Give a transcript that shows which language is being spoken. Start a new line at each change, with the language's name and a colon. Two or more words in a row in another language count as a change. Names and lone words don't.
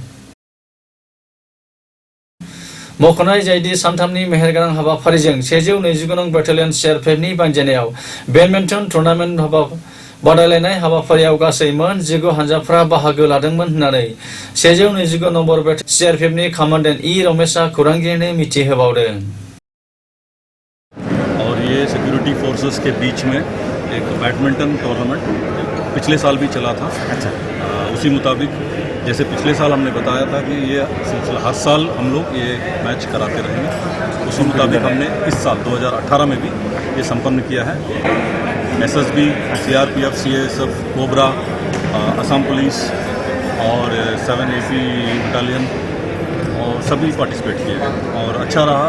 Bodo: मख'नाय जायोदि सानथामनि मेहेरगोनां हाबाफारिजों 129 नं बेटेलियन CRPFनि बानजायनायाव
English: badminton tournament
Bodo: बादायलायनाय हाबाफारियाव गासै मोन 19 हानजाफ्रा बाहागो लादोंमोन होननानै 129 नम्बर CRPFनि कमान्डेन्ट E रमेशआ खौरांगिरिनो मिथिहोबावदों
Hindi: और ये
English: security forces
Hindi: के बीच में एक
English: badminton tournament
Hindi: पिछले साल भी चला था उसी मुताबिक जैसे पिछले साल हमने बताया था कि ये सिलसिला हर साल हम लोग ये मैच कराते रहेंगे उसी मुताबिक हमने इस साल 2018 में भी ये संपन्न किया है SSB, CRPF, CASF, कोबरा, असम पुलिस और 7 AP बटालियन और सभी पार्टिसिपेट किए हैं और अच्छा रहा।